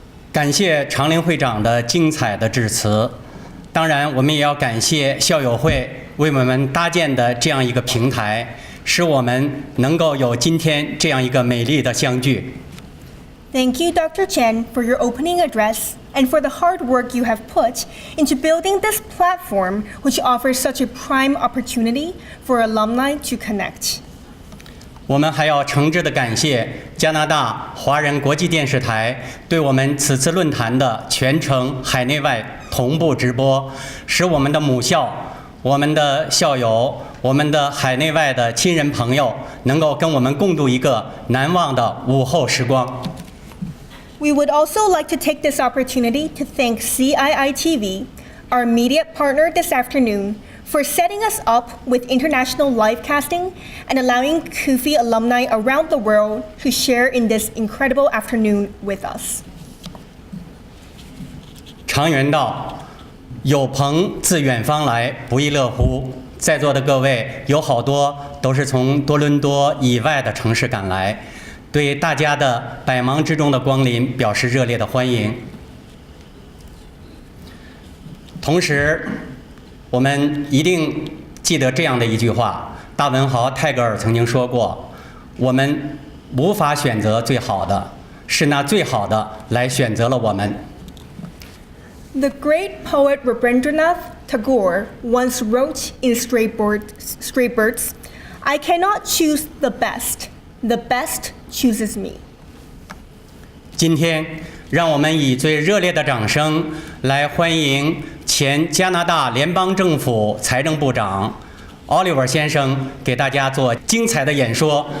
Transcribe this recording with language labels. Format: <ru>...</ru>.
<zh>感谢常玲会长的精彩的致辞。当然，我们也要感谢校友会为我们搭建的这样一个平台，使我们能够有今天这样一个美丽的相聚。</zh> <en>Thank you, Dr. Chen, for your opening address and for the hard work you have put into building this platform, which offers such a prime opportunity for alumni to connect.</en> <zh>我们还要诚挚地感谢加拿大华人国际电视台对我们此次论坛的全程海内外同步直播，使我们的母校、我们的校友、我们的海内外的亲人朋友能够跟我们共度一个难忘的午后时光。</zh> <en>We would also like to take this opportunity to thank CII-TV, our media partner this afternoon, for setting us up with international live casting and allowing CUFE alumni around the world to share in this incredible afternoon with us.</en> <zh>常言道，有朋自远方来，不亦乐乎。在座的各位，有好多都是从多伦多以外的城市赶来，对大家的百忙之中的光临表示热烈的欢迎。同时，我们一定记得这样的一句话，大文豪泰戈尔曾经说过：“我们无法选择最好的，是那最好的来选择了我们。”</zh> <en>The great poet Rabindranath Tagore once wrote in Stray Birds, "I cannot choose the best chooses me."</en> <zh>今天，让我们以最热烈的掌声来欢迎前加拿大联邦政府财政部长 Oliver 先生给大家做精彩的演说。</zh>